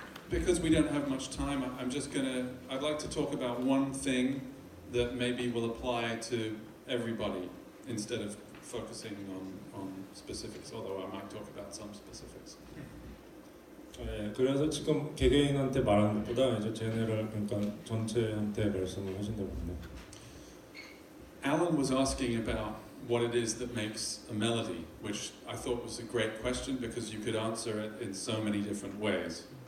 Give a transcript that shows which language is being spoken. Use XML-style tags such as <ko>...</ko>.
<en>Because we don't have much time, I'd like to talk about one thing that maybe will apply to everybody instead of focusing on specifics, although I might talk about some specifics.</en> <ko>그래서 지금 개개인한테 말하는 것보다 이제 제네럴 그러니까 전체한테 말씀을 하신다고 합니다.</ko> <en>Alan was asking about what it is that makes a melody, which I thought was a great question because you could answer it in so many different ways.</en>